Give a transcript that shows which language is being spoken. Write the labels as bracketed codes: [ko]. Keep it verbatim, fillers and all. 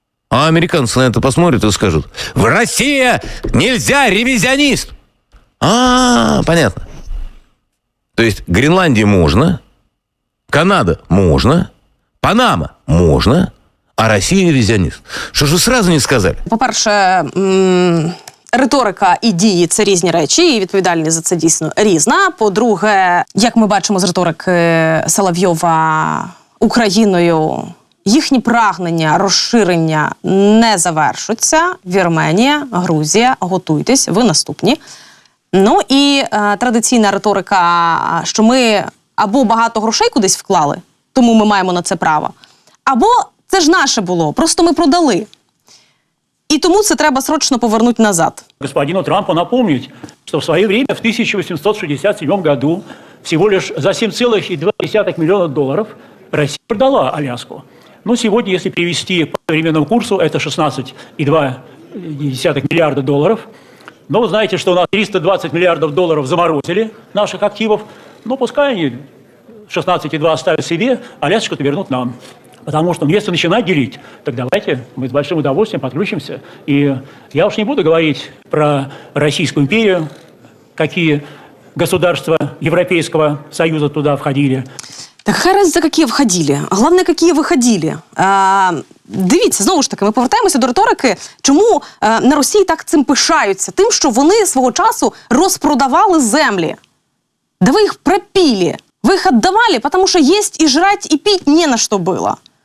[ru] А американцы на это посмотрят и скажут, в России нельзя ревизионист. А, понятно. То есть Гренландия можно, Канада можно, Панама можно, а Россия ревизионист. Что же сразу не сказали? [uk] По-перше, м- риторика і дії – це різні речі, і відповідальність за це дійсно різна. По-друге, як ми бачимо з риторики Соловйова Україною, їхні прагнення розширення не завершуться. Вірменія, Грузія, готуйтесь, ви наступні. Ну і е, традиційна риторика, що ми або багато грошей кудись вклали, тому ми маємо на це право, або це ж наше було, просто ми продали. И тому це треба срочно повернуть назад. [ru] Господину Трампу напомнить, что в свое время, в тысяча восемьсот шестьдесят седьмом году, всего лишь за семь целых две десятых миллиона долларов Россия продала Аляску. Но сегодня, если перевести по современному курсу, это шестнадцать целых две десятых миллиарда долларов. Но вы знаете, что у нас триста двадцать миллиардов долларов заморозили наших активов. Но пускай они шестнадцать целых две десятых оставят себе, а Аляску-то вернут нам. Потому что если начинать делить, так давайте мы с большим удовольствием подключимся. И я уж не буду говорить про Российскую империю, какие государства Европейского Союза туда входили. [uk] Так хай раз за які входили, а головне, які виходили. А, дивіться, знову ж таки, ми повертаємося до риторики, чому а, на Росії так цим пишаються, тим, що вони свого часу розпродавали землі. Да ви їх пропілі, ви їх віддавали, тому що їсть і жрать, і піть не на що було.